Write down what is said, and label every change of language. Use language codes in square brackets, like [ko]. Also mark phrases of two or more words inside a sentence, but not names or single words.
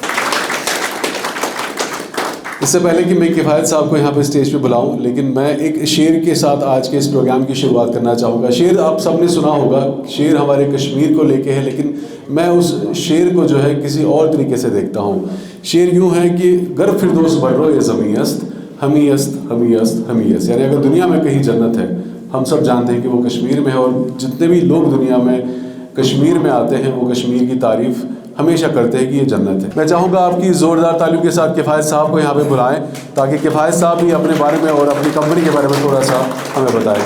[ur] اس سے پہلے کہ میں کفایت صاحب کو یہاں پہ اسٹیج پہ بلاؤں لیکن میں ایک شعر کے ساتھ آج کے اس پروگرام کی شروعات کرنا چاہوں گا. شعر آپ سب نے سنا ہوگا، شعر ہمارے کشمیر کو لے کے ہے لیکن میں اس شعر کو جو ہے کسی اور طریقے سے دیکھتا ہوں. شعر یوں ہے کہ [fa] گر فردوس بڑھو یہ زمیں است ہمی است ہمی است ہمی است. [ur] یعنی اگر دنیا میں کہیں جنت ہے ہم سب جانتے ہیں کہ وہ کشمیر میں ہے اور جتنے بھی لوگ دنیا میں کشمیر میں آتے ہیں وہ کشمیر کی تعریف ہمیشہ کرتے ہیں کہ یہ جنت ہے. میں چاہوں گا آپ کی زوردار تالیوں کے ساتھ کفایت صاحب کو یہاں پہ بلائیں تاکہ کفایت صاحب بھی اپنے بارے میں اور اپنی کمپنی کے بارے میں تھوڑا سا ہمیں بتائیں.